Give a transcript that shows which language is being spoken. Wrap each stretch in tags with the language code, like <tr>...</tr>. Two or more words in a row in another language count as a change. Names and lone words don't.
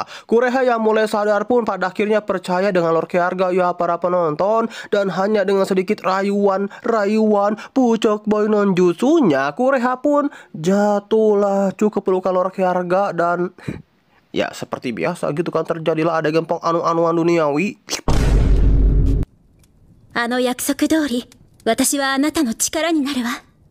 <id>Kureha yang mulai sadar pun pada akhirnya percaya dengan Lord Keharga ya para penonton, dan hanya dengan sedikit rayuan pucuk boy non jutsunya, Kureha pun jatuhlah cukup pelukan Lord Keharga dan ya seperti biasa gitu kan terjadilah adegan penganu-anuan duniawi.</id> <ja>あの約束通り、私はあなたの力になるわ。</ja>